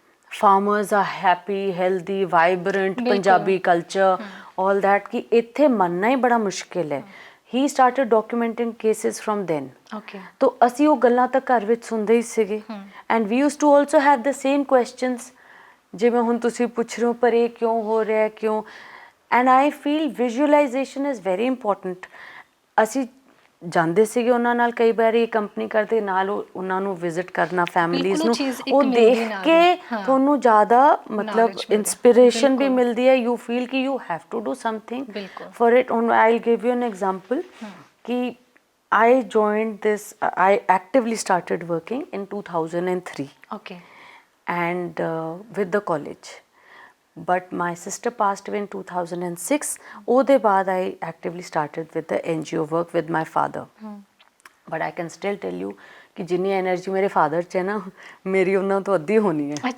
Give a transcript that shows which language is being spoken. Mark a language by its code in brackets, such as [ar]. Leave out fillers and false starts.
[en] farmers are happy, healthy, vibrant, Punjabi culture, all that, [pa] ਕਿ ਇੱਥੇ ਮੰਨਣਾ ਹੀ ਬੜਾ ਮੁਸ਼ਕਿਲ ਹੈ। [en] he started documenting cases from then। [pa] ਤਾਂ ਅਸੀਂ ਉਹ ਗੱਲਾਂ ਤਾਂ ਘਰ ਵਿੱਚ ਸੁਣਦੇ ਹੀ ਸੀਗੇ। [en] and we used to also have the same questions [pa] ਜਿਵੇਂ ਹੁਣ ਤੁਸੀਂ ਪੁੱਛ ਰਹੇ ਹੋ, ਪਰ ਇਹ ਕਿਉਂ ਹੋ ਰਿਹਾ, ਕਿਉਂ। [en] and I feel visualization is very important। [pa] ਅਸੀਂ ਜਾਂਦੇ ਸੀਗੇ ਉਹਨਾਂ ਨਾਲ, ਕਈ ਵਾਰੀ ਇਹ ਕੰਪਨੀ ਕਰਦੇ ਨਾਲ ਉਹਨਾਂ ਨੂੰ ਵਿਜ਼ਿਟ ਕਰਨਾ, ਫੈਮਿਲੀਜ਼ ਨੂੰ, ਉਹ ਦੇਖ ਕੇ ਤੁਹਾਨੂੰ ਜ਼ਿਆਦਾ ਮਤਲਬ ਇੰਸਪੀਰੇਸ਼ਨ ਵੀ ਮਿਲਦੀ ਹੈ। [en] You feel ਕਿ you have to do something for it. ਹੁਣ I give you an example ਕਿ I joined this, I actively started working in 2003 and with the college, but my sister passed away in 2006। [pa] ਉਹਦੇ ਬਾਅਦ [en] I actively started with the NGO work with my father। but I can still tell you [pa] ਕਿ ਜਿੰਨੀ energy ਮੇਰੇ father 'ਚ ਹੈ ਨਾ, ਮੇਰੀ ਉਹਨਾਂ ਤੋਂ ਅੱਧੀ ਹੋਣੀ ਹੈ।